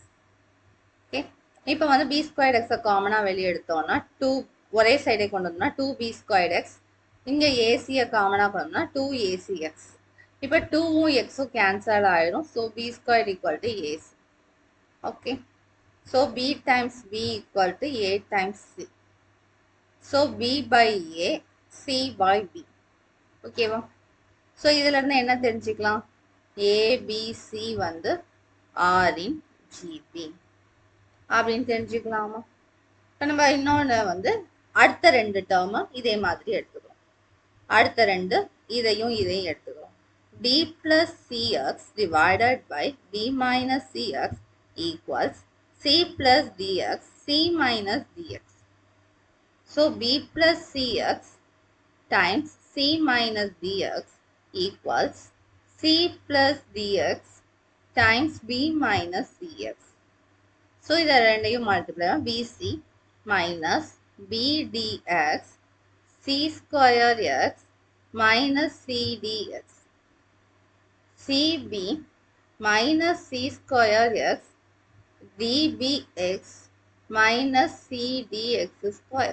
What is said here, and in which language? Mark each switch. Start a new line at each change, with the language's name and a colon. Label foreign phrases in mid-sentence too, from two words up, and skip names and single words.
Tamil: ஓகே, இப்போ வந்து
English: b square
Tamil: எக்ஸை காமனாக வெளியே எடுத்தோம்னா ஒரே சைடே கொண்டு வந்தோம்னா
English: 2b square x,
Tamil: இங்கே ஏசியை காமனாக கொண்டு வந்தோம்னா 2acx. இப்போ 2வும் எக்ஸும் கேன்சல் ஆயிடும்.
English: so b square equal to ac.
Tamil: ஓகே,
English: so b times b equal to a times c. so b by a, c by b.
Tamil: ஓகேவா? ஸோ இதுலேருந்து என்ன தெரிஞ்சுக்கலாம்? ஏபிசி வந்து
English: are in GP
Tamil: அப்படின்னு தெரிஞ்சுக்கலாமா? இப்போ நம்ம இன்னொன்று வந்து அடுத்த ரெண்டு டேர்மை இதே மாதிரி எடுத்துக்கிறோம். அடுத்த ரெண்டு இதையும் எடுத்துக்கிறோம்.
English: b plus cx divided by b minus cx equals c plus dx, c minus dx. So b plus cx times c minus dx equals c plus dx times b minus cx. So
Tamil: இதை ரெண்டையும் மல்டிப்ளை
English: bc minus bdx c square x minus cdx, cb minus c square x dbx minus cdx square.